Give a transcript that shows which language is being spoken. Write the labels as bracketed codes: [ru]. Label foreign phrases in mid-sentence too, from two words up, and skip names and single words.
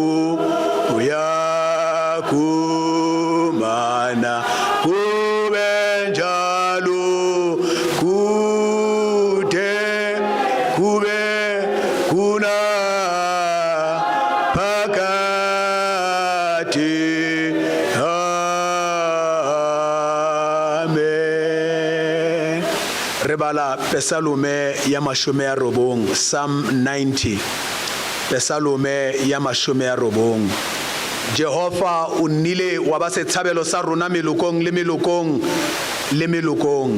[zu] kuya kumana kube njalo kude kube kuna phakati. [st] Amen. Re bala Pesalome ya 90, Psalm 90. Pesalome ya 90. Jehova o nnile wa ba sethabelo sa rona melokong le melokong le melokong.